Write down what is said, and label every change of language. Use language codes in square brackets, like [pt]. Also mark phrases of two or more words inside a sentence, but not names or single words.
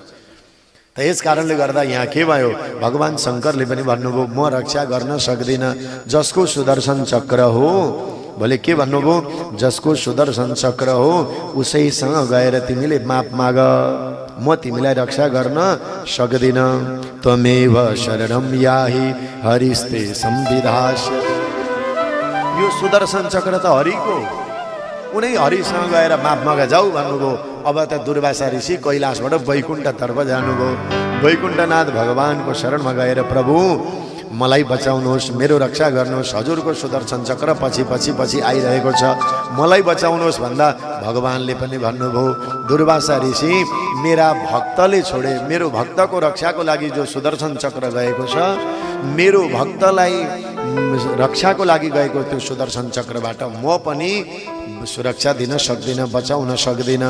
[ne] त यस कारणले गर्दा यहाँ के भयो? भगवान शङ्करले पनि भन्नुभयो, म रक्षा गर्न सक्दिनँ। जसको सुदर्शन चक्र हो, भोलि के भन्नुभयो? जसको सुदर्शन चक्र हो उसैसँग गएर तिमीले माप माग, म तिमीलाई रक्षा गर्न सक्दिन। [sa] त्वमेव शरणं याहि हरिस्ते संविधास्य। [ne] यो सुदर्शन चक्र त हरिको, उनै हरिसँग गएर माप माग जाऊ भन्नुभयो। अब त दुर्वासा ऋषि कैलाशबाट वैकुण्ठतर्फ जानुभयो। वैकुण्ठनाथ भगवानको शरणमा गएर, प्रभु मलाई बचाउनुहोस्, मेरो रक्षा गर्नुहोस्, हजुरको सुदर्शन चक्र पछि पछि पछि आइरहेको छ, मलाई बचाउनुहोस् भन्दा भगवानले पनि भन्नुभयो, दुर्वासा ऋषि, मेरा भक्तले छोडे, मेरो भक्तको रक्षाको लागि जो सुदर्शन चक्र गएको छ, मेरो भक्तलाई रक्षाको लागि गएको त्यो सुदर्शन चक्रबाट म पनि सुरक्षा दिन सक्दिनँ, बचाउन सक्दिनँ।